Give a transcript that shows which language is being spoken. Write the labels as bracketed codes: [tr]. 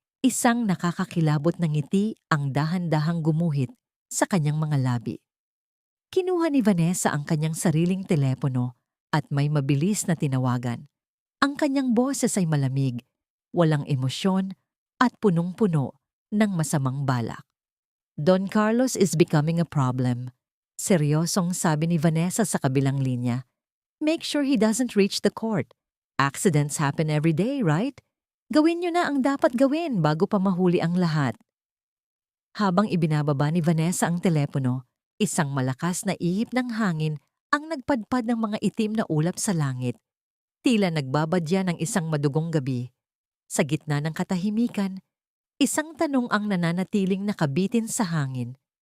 [tl] Isang nakakakilabot na ngiti ang dahan-dahang gumuhit sa kanyang mga labi. Kinuha ni Vanessa ang kanyang sariling telepono at may mabilis na tinawagan. Ang kanyang boses ay malamig, walang emosyon at punong-puno ng masamang balak. [en] Don Carlos is becoming a problem. [tl] Seryosong sabi ni Vanessa sa kabilang linya. [en] Make sure he doesn't reach the court. Accidents happen every day, right? [tl] Gawin niyo na ang dapat gawin bago pa mahuli ang lahat. Habang ibinababa ni Vanessa ang telepono, isang malakas na ihip ng hangin ang nagpadpad ng mga itim na ulap sa langit. Tila nagbabadya ng isang madugong gabi. Sa gitna ng katahimikan, isang tanong ang nananatiling nakabitin sa hangin.